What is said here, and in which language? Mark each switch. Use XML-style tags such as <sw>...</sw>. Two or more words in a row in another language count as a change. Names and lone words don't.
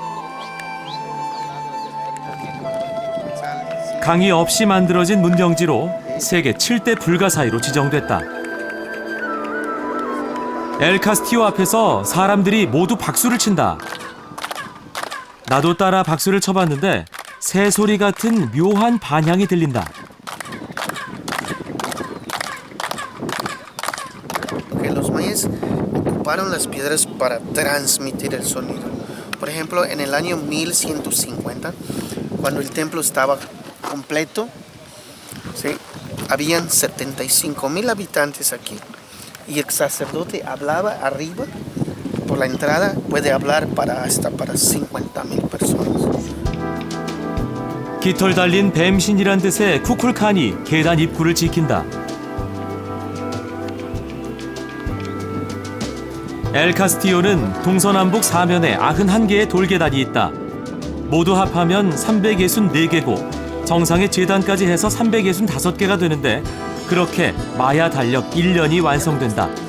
<ko>강이 없이 만들어진 문명지로 세계 7대 불가사의로 지정됐다. 엘 카스티오 앞에서 사람들이 모두 박수를 친다. 나도 따라 박수를 쳐봤는데 새소리 같은 묘한 반향이 들린다.</ko> <es>Los mayas ocuparon las piedras para transmitir el sonido. Por ejemplo, en el año 1150, cuando el templo estaba completo, ¿sí? Habían 75,000 habitantes aquí y el sacerdote hablaba arriba. Por la entrada puede hablar hasta para 50,000 personas.</es> <ko>깃털 달린 뱀신이란 뜻의 쿠쿨칸이 계단 입구를 지킨다. 엘 카스티오는 동서남북 사면에 91개의 돌계단이 있다. 모두 합하면 364개고 정상의 제단까지 해서 365개가 되는데 그렇게 마야 달력 1년이 완성된다.</ko>